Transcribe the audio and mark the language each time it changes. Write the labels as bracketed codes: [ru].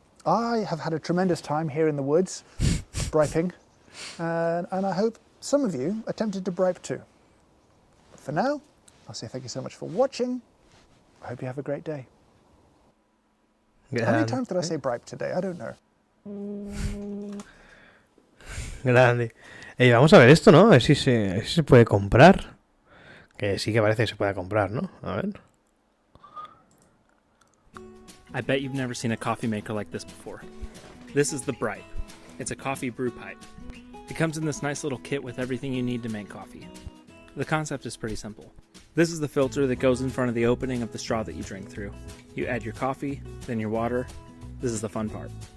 [en] I have had a tremendous time here in the woods, briping, and I hope some of you are tempted to bribe too. But for now, I'll say thank you so much for watching. I hope you have a great day. How many times did I say bribe today? I don't know. [es] Grande. Vamos a ver esto, ¿no? A ver si se puede comprar. Que sí que parece que se puede comprar, ¿no? A ver. [en] I bet you've never seen a coffee maker like this before. This is the Bripe. It's a coffee brew pipe. It comes in this nice little kit with everything you need to make coffee. The concept is pretty simple. This is the filter that goes in front of the opening of the straw that you drink through. You add your coffee, then your water. This is the fun part.